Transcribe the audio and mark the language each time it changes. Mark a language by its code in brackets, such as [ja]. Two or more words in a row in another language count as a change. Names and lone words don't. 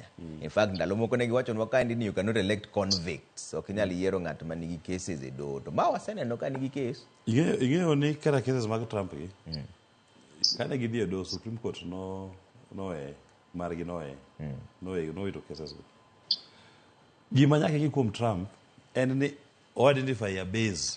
[en] In fact [luo] ndalo moko ne giwacho nwa ka ni [en] you cannot elect convicts. [luo] Ok inyal yiero ng'at ma nigi cases e do. To ma waseneno ka nigi case. Ing'eyo ni kara cases mag Trump gi. Kane gidhi e do Supreme Court no margi no to cases go. Gima nyaka gi kuom Trump en ni o [en] identify a base.